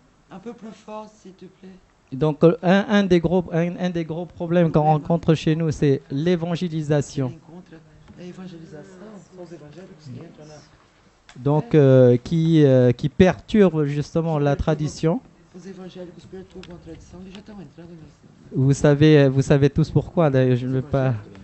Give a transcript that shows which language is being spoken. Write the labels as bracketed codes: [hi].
[fr] Un peu plus fort, s'il te plaît. Donc un des gros problèmes qu'on rencontre chez nous, c'est [pt] Ele [fr] l'évangélisation. [pt] encontra a evangelização, são os evangélicos que entram na. [fr] Donc qui perturbe justement la tradition. [pt] Os evangélicos perturbam a tradição, eles já estão entrando nisso. [fr] Vous savez tous pourquoi, d'ailleurs, je ne veux pas.